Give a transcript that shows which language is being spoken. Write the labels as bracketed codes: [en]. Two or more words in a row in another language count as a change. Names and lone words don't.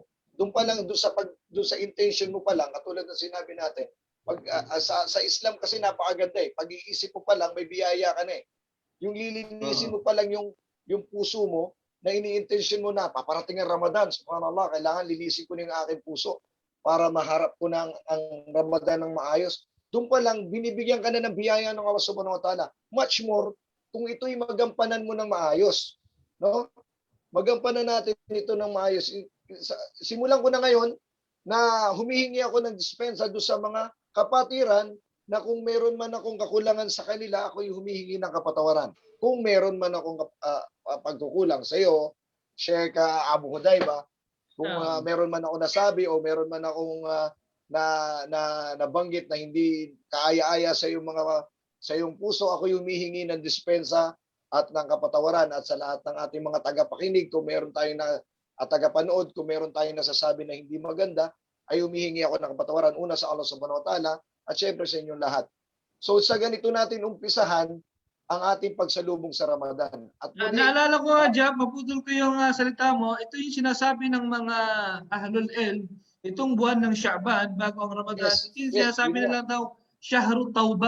[tl] Doon pa lang, doon sa intention mo pa lang, katulad ng sinabi natin, sa Islam kasi napakaganda pag-iisip mo pa lang, may biyaya ka na Yung lilinisin mo pa lang yung puso mo, na ini-intention mo na, paparating ang Ramadan, subhanallah, kailangan linisin ko na yung aking puso para maharap ko na ang Ramadan ng maayos. Doon pa lang, binibigyan ka na ng biyaya ng Allah [ar] سبحانه وتعالى. [en] Much more, [tl] kung ito'y magampanan mo ng maayos. No? Magampanan natin ito ng maayos. Simulan ko na ngayon na humihingi ako ng dispensa doon sa mga kapatiran na kung meron man akong kakulangan sa kanila, ako'y humihingi ng kapatawaran. Kung meron man akong pagkukulang sa iyo, share ka Abu Hudayba, kung meron man ako nasabi o meron man akong nabanggit na hindi kaaya-aya sa iyong puso, ako'y humihingi ng dispensa at ng kapatawaran. At sa lahat ng ating mga tagapakinig, kung meron tayong tagapanood, kung meron tayong nasasabi na hindi maganda, ay humihingi ako ng kapatawaran. Una sa Allah [ar] سبحانه وتعالى [tl] at syempre sa inyong lahat. So sa ganito natin umpisahan ang ating pagsalubong sa Ramadan. At naalala ko, Jab, maputol ko yung salita mo. Ito yung sinasabi ng mga [ar] أهل العلم, [tl] itong buwan ng Sha'ban bago ang Ramadan. Yes, Ito yung sinasabi nila daw, [ar] شهر التوبة.